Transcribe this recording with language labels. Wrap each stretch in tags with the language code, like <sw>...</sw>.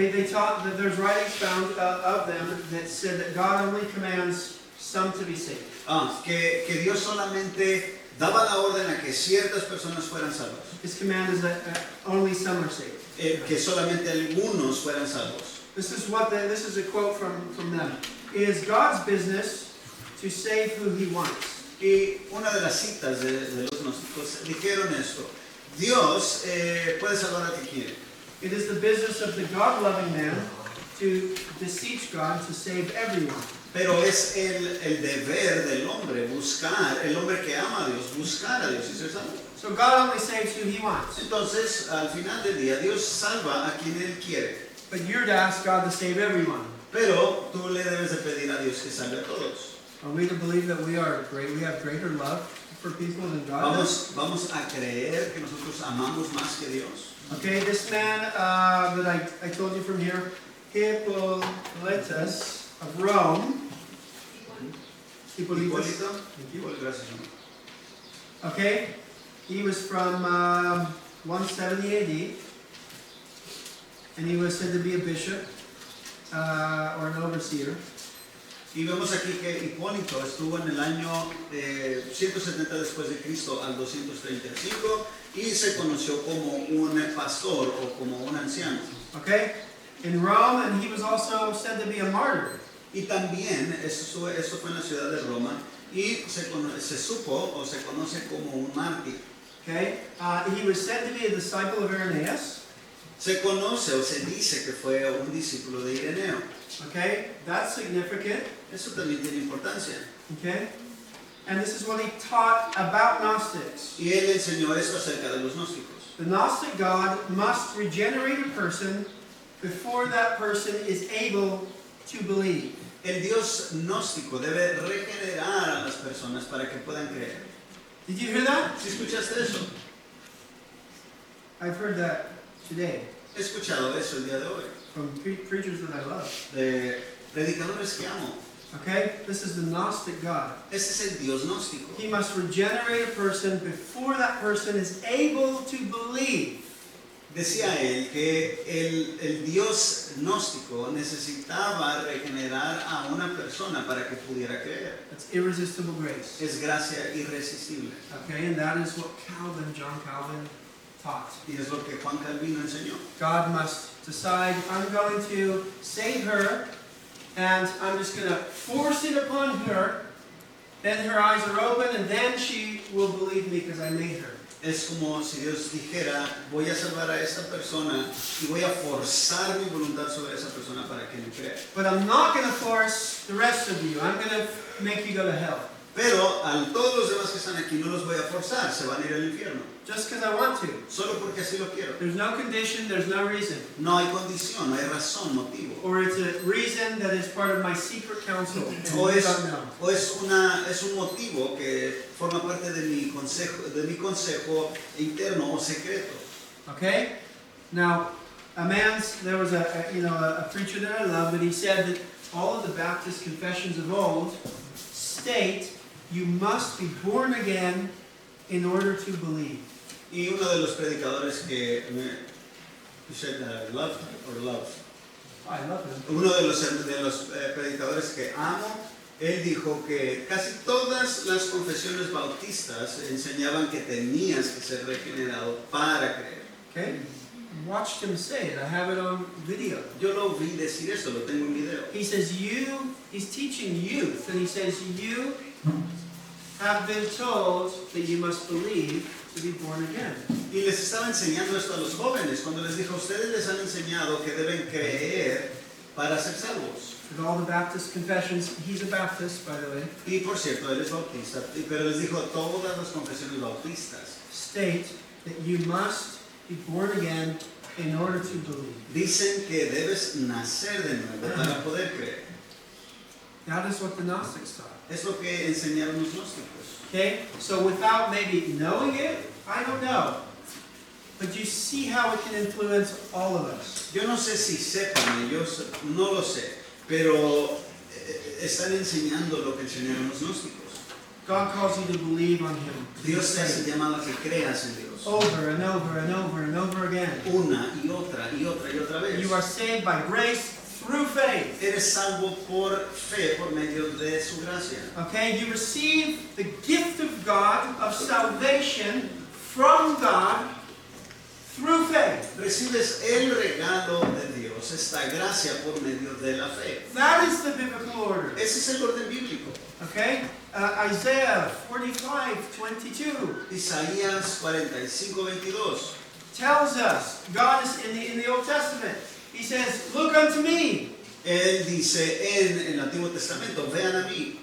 <en>Taught that there's writings found of them that said that God only commands some to be saved.</en> <es>Que Dios solamente daba la orden a que ciertas personas fueran salvas.</es> <en>His command is that only some are saved.</en> <es>Que solamente algunos fueran salvos.</es> <en>This is a quote from them. It is God's business to save who He wants.</en> <es>Y una de las citas de los gnósticos dijeron esto: Dios puede salvar al que quiere.</es> <en>It is the business of the God-loving man to beseech God to save everyone.</en> <es>Pero es el deber del hombre buscar, el hombre que ama a Dios, buscar a Dios y ser salvo.</es> <en>So God only saves who He wants.</en> <es>Entonces, al final del día, Dios salva a quien Él quiere.</es> <en>But you're to ask God to save everyone.</en> <es>Pero tú le debes de pedir a Dios que salve a todos.</es> <en>Are we to believe that we have greater love for people than God does?</en> <es>Vamos a creer que nosotros amamos más que Dios.</es> <en>Okay, this man that I told you from here, Hippolytus of Rome. Hippolytus.</en> <es>Gracias.</es> <en>Okay, he was from 170 AD, and he was said to be a bishop or an overseer.</en> <es>Y vemos aquí que Hipólito estuvo en el año 170 después de Cristo al 235 y se conoció como un pastor o como un anciano.</es> <en>Okay, in Rome, and he was also said to be a martyr.</en> <es>Y también esto fue en la ciudad de Roma y se supo o se conoce como un mártir.</es> <en>Okay, he was said to be a disciple of Irenaeus.</en> <es>Se conoce o se dice que fue un discípulo de Ireneo.</es> <en>Okay, that's significant.</en> <es>Eso también tiene importancia.</es> <en>Okay, and this is what he taught about Gnostics.</en> <es>Y él enseñó esto acerca de los gnósticos.</es> <en>The Gnostic God must regenerate a person before that person is able to believe.</en> <es>El Dios gnóstico debe regenerar a las personas para que puedan creer.</es> <en>Did you hear that?</en> <es>¿Sí escuchaste eso?</es> <en>I've heard that today</en> <es>He escuchado eso el día de hoy,</es> <en>from preachers that I love.</en> <es>de predicadores que amo.</es> <en>Okay? This is the Gnostic God.</en> <es>Ese es el Dios gnóstico.</es> <en>He must regenerate a person before that person is able to believe.</en> <es>Decía él que el Dios gnóstico necesitaba regenerar a una persona para que pudiera creer.</es> <en>That's irresistible grace.</en> <es>Es gracia irresistible.</es> <en>Okay? And that is what John Calvin taught.</en> <es>Y es lo que Juan Calvino enseñó.</es> <en>God must decide, I'm going to save her, and I'm just going to force it upon her. Then her eyes are open, and then she will believe me because I made her.</en> <es>Es como si Dios dijera, voy a salvar a esta persona y voy a forzar mi voluntad sobre esa persona para que me crea.</es> <en>But I'm not going to force the rest of you. I'm going to make you go to hell.</en> <es>Pero a todos los demás que están aquí no los voy a forzar, se van a ir al infierno.</es> <en>Just because I want to.</en> <es>Solo porque así lo quiero.</es> <en>There's no condition, there's no reason.</en> <es>No hay condición, no hay razón, motivo.</es> <en>Or it's a reason that is part of my secret counsel. And</en> <es>O</es> <en>you</en> <es>es,</es> <en>don't know.</en> <es>es un motivo que forma parte de mi consejo interno o secreto.</es> <en>Okay? Now, there was a preacher that I love, but he said that all of the Baptist confessions of old state you must be born again in order to believe.</en> <es>Y uno de los predicadores que</es> <en>you said love or love. I love him.</en> <es>Uno de los predicadores que amo, él dijo que casi todas las confesiones bautistas enseñaban que tenías que ser regenerado para creer.</es> <en>Okay? Watched him say it. I have it on video.</en> <es>Yo lo vi decir eso, lo tengo en video.</es> <en>He says he's teaching youth, and he says you have been told that you must believe to be born again.</en> <es>Y les estaba enseñando esto a los jóvenes, cuando les dijo, ustedes les han enseñado que deben creer para ser salvos.</es> <en>With all the Baptist confessions, he's a Baptist, by the way,</en> <es>Y por cierto, él es bautista, pero les dijo todas las confesiones bautistas.</es> <en>state that you must be born again in order to believe.</en> <es>Dicen que debes nacer de nuevo para poder creer.</es> <en>That is what the Gnostics taught.</en> <es>Es lo que enseñaron los gnósticos.</es> <en>Okay? So without maybe knowing it, I don't know. But you see how it can influence all of us.</en> <es>Yo no sé si sepan, ellos no lo sé, pero están enseñando lo que enseñaron los gnósticos.</es> <en>God calls you to believe on Him.</en> <es>Dios te hace llamado a que creas en Dios.</es> <en>Over and over and over and over again.</en> <es>Una y otra y otra y otra vez.</es> <en>You are saved by grace through faith.</en> <es>Eres salvo por fe, por medio de su gracia.</es> <en>Okay? You receive the gift of God, of salvation from God through faith.</en> <es>Recibes el regalo de Dios, esta gracia por medio de la fe.</es> <en>That is the biblical order.</en> <es>Ese es el orden bíblico.</es> <en>Okay? Isaiah 45:22</en> <es>Isaías 45:22</es> <en>tells us, God is in the Old Testament. He says, look unto me</en> <es>Él dice en el Antiguo Testamento, vean a mí</es>